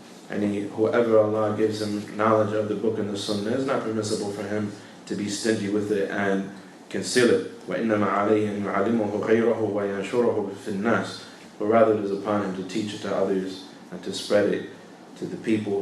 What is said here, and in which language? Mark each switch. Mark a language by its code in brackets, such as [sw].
[en] And whoever Allah gives him knowledge of the book and the sunnah, is not permissible for him to be stingy with it and conceal it. [ar] وإنما عليه أن يعلمه غيره وينشره في الناس. [en] But rather it is upon him to teach it to others and to spread it to the people.